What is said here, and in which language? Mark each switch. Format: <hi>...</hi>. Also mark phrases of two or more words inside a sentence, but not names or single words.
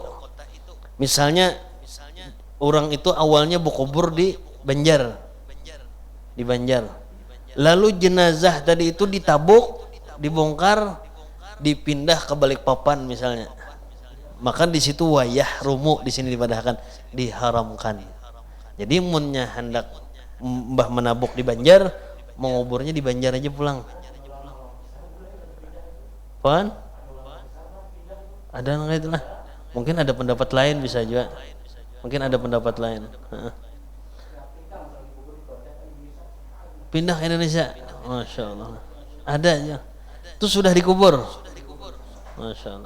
<id>Misalnya orang itu awalnya berkubur di Banjar, lalu jenazah tadi itu ditabuk, dibongkar, dipindah ke Balikpapan misalnya, maka di situ wayah rumu, di sini dipadahkan diharamkan. Jadi munnya hendak mbah menabuk di Banjar, menguburnya di Banjar aja pulang. Pan? Ada nggak itulah? Mungkin ada pendapat lain, bisa juga. Mungkin ada pendapat lain. Pindah ke Indonesia,</id> <ar>ما شاء الله.</ar> <id>Ada aja. Itu sudah dikubur.</id> <ar>ما شاء الله.</ar>